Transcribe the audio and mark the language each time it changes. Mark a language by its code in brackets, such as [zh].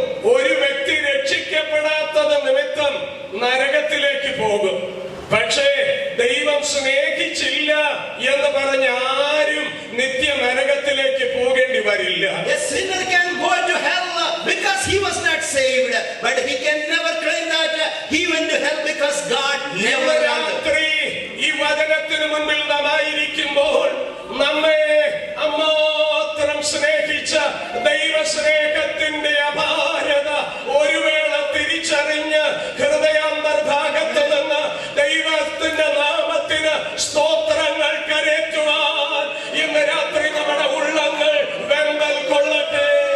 [ml] ഒരു വ്യക്തി രക്ഷിക്കപ്പെടാത്തത് നിമിത്തം നരകത്തിലേക്ക് പോകും. പക്ഷേ ദൈവം സ്നേഹിച്ചില്ല എന്ന് പറഞ്ഞ ആരും നിത്യ നരകത്തിലേക്ക് പോകേണ്ടി വരില്ല. [en] a sinner can go to hell because he was not saved, but he can never claim that he went to hell because God never loved him. [ml] രാത്രി ഈ വചനത്തിന് മുൻപിൽ നാം ആയിരിക്കുമ്പോൾ നമ്മെ അമാത്രം സ്നേഹിച്ച ദൈവസ്നേഹത്തിന്റെ അപാരത ഒരു വേള തിരിച്ചറിഞ്ഞ് ഹൃദയാന്തർഭാഗത്ത് നിന്ന് ദൈവത്തിന്റെ നാമത്തിന് സ്തോത്രങ്ങൾ കരേറ്റുവാൻ ഇന്ന് രാത്രി നമ്മുടെ ഉള്ളങ്ങൾ വെമ്പൽ കൊള്ളട്ടെ.